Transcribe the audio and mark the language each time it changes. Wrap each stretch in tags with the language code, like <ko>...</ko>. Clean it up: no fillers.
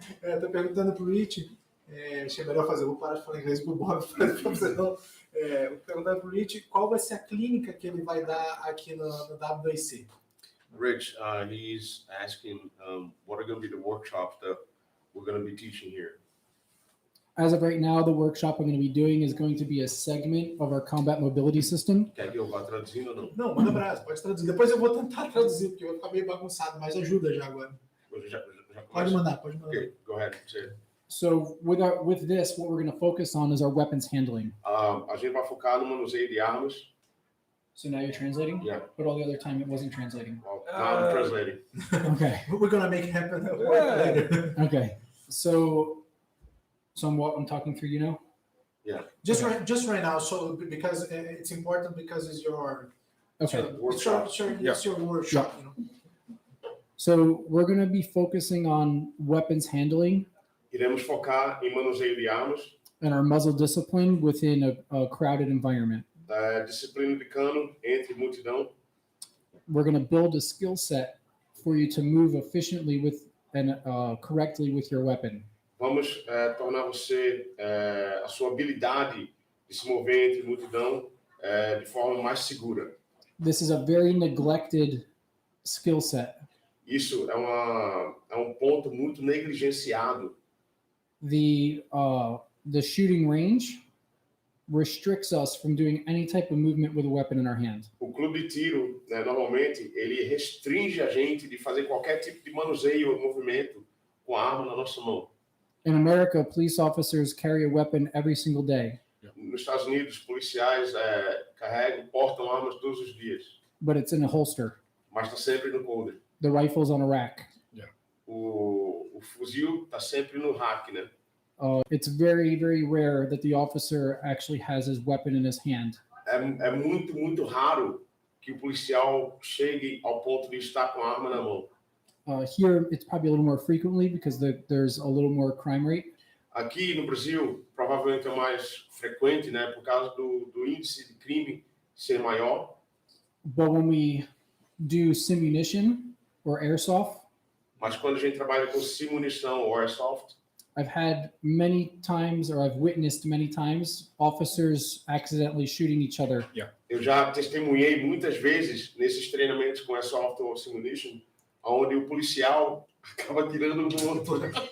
<pt>Eu tô perguntando pro Rich. Achei melhor fazer, vou parar de falar inglês pro Bob, pra você não. Eu tô perguntando pro Rich qual vai ser a clínica que ele vai dar aqui no W2C.</pt> <en>Rich, he's asking what are going to be the workshops that we're going to be teaching here. As of right now, the workshop I'm going to be doing is going to be a segment of our combat mobility system.</en> <pt>Quer que eu vá traduzindo ou não? Não, manda abraço, pode traduzir. Depois eu vou tentar traduzir, porque vai ficar meio bagunçado, mas ajuda já agora. Você já Pode começa? mandar, pode mandar.</pt> <en>Okay, go ahead. Say it. So with this, what we're going to focus on is our weapons handling.</en> <pt>A gente vai focar no manuseio de armas.</pt> <en>So now you're translating? Yeah. But all the other time it wasn't translating. Well, now I'm translating. Okay. We're gonna make it happen Yeah. later. Okay. So I'm talking through you now? Just right now. So because it's important because it's your Okay. Workshop. It's your workshop. You know? So we're going to be focusing on weapons handling</en> <pt>Iremos focar em manuseio de armas,</pt> <en>and our muzzle discipline within a crowded environment.</en> <pt>disciplina de cano entre multidão.</pt> <en>We're going to build a skill set for you to move efficiently with and correctly with your weapon.</en> <pt>Vamos tornar você a sua habilidade de se mover entre multidão de forma mais segura.</pt> <en>This is a very neglected skill set.</en> <pt>Isso é um ponto muito negligenciado.</pt> <en>The shooting range restricts us from doing any type of movement with a weapon in our hand.</en> <pt>O clube de tiro, né, normalmente, ele restringe a gente de fazer qualquer tipo de manuseio ou movimento com a arma na nossa mão.</pt> <en>In America, police officers carry a weapon every single day,</en> <pt>Nos Estados Unidos, policiais portam armas todos os dias,</pt> <en>but it's in a holster.</en> <pt>mas está sempre no holder.</pt> <en>The rifle's on a rack.</en> <pt>O fuzil está sempre no rack, né?</pt> <en>It's very, very rare that the officer actually has his weapon in his hand.</en> <pt>É muito, muito raro que o policial chegue ao ponto de estar com a arma na mão.</pt> <en>Here, it's probably a little more frequently because there's a little more crime rate.</en> <pt>Aqui no Brasil, provavelmente é mais frequente, né? Por causa do índice de crime ser maior.</pt> <en>But when we do simunition or airsoft,</en> <pt>Mas quando a gente trabalha com simunição ou airsoft,</pt> <en>I've had many times, or I've witnessed many times, officers accidentally shooting each other.</en> <pt>eu já testemunhei muitas vezes nesses treinamentos com airsoft ou simunition, onde o policial acaba tirando no outro.</pt>